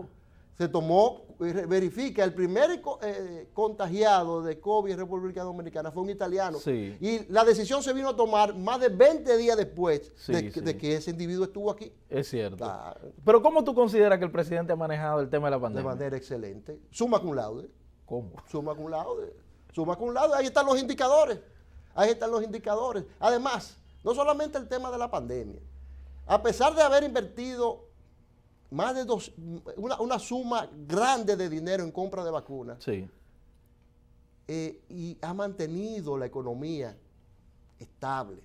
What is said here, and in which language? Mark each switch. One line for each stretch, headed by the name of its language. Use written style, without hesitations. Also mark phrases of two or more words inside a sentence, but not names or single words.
Spanish: Se tomó, verifica, el primer contagiado de COVID en República Dominicana fue un italiano. Sí. Y la decisión se vino a tomar más de 20 días después Sí, de que ese individuo estuvo aquí. Es cierto. Claro. Pero ¿cómo tú consideras que el presidente ha manejado el tema de la De pandemia? manera excelente.
Latin: Summa cum laude.
Spanish: ¿Cómo?
Latin: Summa cum laude. Summa cum laude.
Spanish: Ahí están los indicadores. Ahí están los indicadores. Además, no solamente el tema de la pandemia. A pesar de haber invertido más de una suma grande de dinero en compra de vacunas, Sí. Y ha mantenido la economía estable.